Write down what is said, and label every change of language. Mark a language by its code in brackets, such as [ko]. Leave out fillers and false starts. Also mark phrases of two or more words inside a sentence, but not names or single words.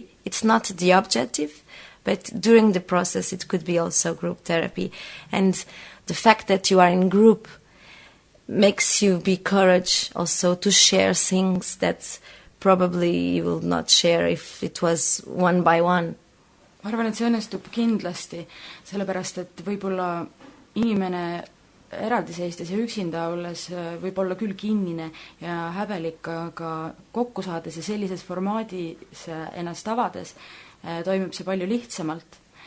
[en] It's not the objective, but during the process it could be also group therapy. And the fact that you are in group makes you be courage also to share things that probably you will not share if it was one by one. [et] Ma arvan, et see õnnestub kindlasti, sellepärast et võib-olla inimene eraldiseistes ja üksinda olles võib olla küll kinnine ja häbelik, aga kokku saades ja sellises formaadis ennast avades toimub see palju lihtsamalt.